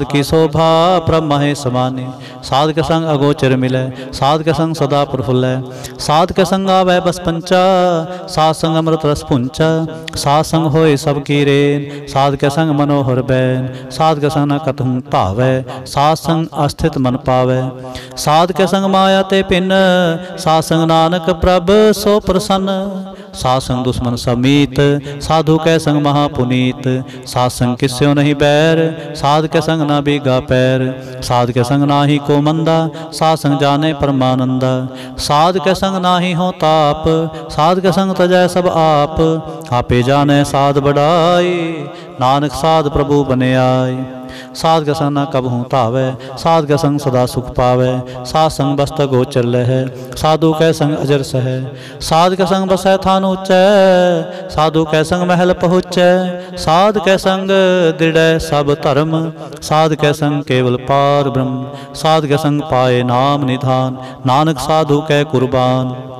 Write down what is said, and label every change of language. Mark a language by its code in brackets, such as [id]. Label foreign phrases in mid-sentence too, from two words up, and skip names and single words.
[hi] की शोभा प्रभ महे समानी, साध के संग अगोचर मिलै, साध के संग सदा प्रफुल्लै, साध के संग आवै बस पंचा, साध संग अमृत रस पुंचा, साध संग होए सब की रेन, साध के संग मनोहर बैन, साध के संग न कतहु भावै, साध संग अस्थित मन पावै, साध के संग माया ते पिन, साध संग नानक प्रभ सो प्रसन्न, साध संग दुश्मन समीत, साधु कै संग महापुनीत, साध संग किस्यो नहीं बैर, साध के संग ना बीगा पैर, साध के संग नाही को मंदा, साध संग जाने परमानंदा, साध के संग नाही हो ताप, साध के संग तजै सब आप, आपे जाने साध बढ़ाई, नानक साध प्रभु बने आए, साध के संग न कबहू तावै, साध के संग सदा सुख पावै, साध संग बस्त गोचर लहै, साधु कै संग अजर सहै, साध के संग बसै थान ऊँचै, साधु कै संग महल पहुँचै, साध कै संग दृढ़ै सब धर्म, साध कै संग केवल पार ब्रह्म, साध के संग पाए नाम निधान, नानक साधु कै कुर्बान,